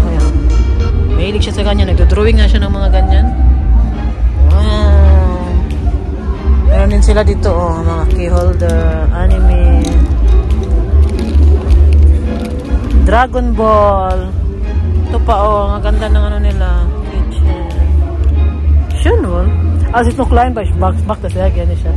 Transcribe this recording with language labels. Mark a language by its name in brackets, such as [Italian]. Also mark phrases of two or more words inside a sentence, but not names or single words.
[Filipino] Kaya mahilig siya sa ganyan. Nagdodrawing nga siya ng mga ganyan. Wow. Meron din sila dito, oh, mga [English] key holder, [Filipino] anime, Dragon Ball. Ito pa, oh, ang ganda ng ano nila. Kitchen. [German] Schön, als ich noch klein war, ich mag das sehr gerne, Schatz.